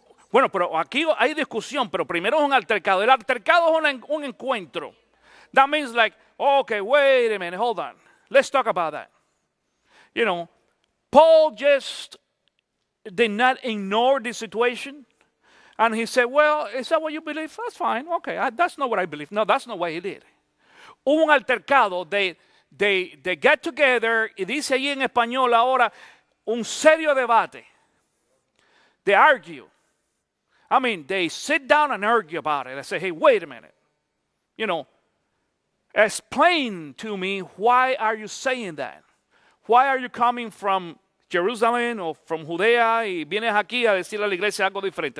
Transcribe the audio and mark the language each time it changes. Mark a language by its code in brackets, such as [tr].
[es] Bueno, pero aquí hay discusión, pero primero es un altercado. El altercado es un encuentro. [en] That means like, okay, wait a minute, hold on. Let's talk about that. You know, Paul just did not ignore the situation. And he said, well, is that what you believe? That's fine. Okay, that's not what I believe. No, that's not what he did. [es] Hubo un altercado. [en] They get together, [es] y dice allí en español ahora, un serio debate. [en] They argue. I mean, they sit down and argue about it. They say, hey, wait a minute. You know, explain to me, why are you saying that? Why are you coming from Jerusalem or from Judea [es] y vienes aquí a decirle a la iglesia algo diferente?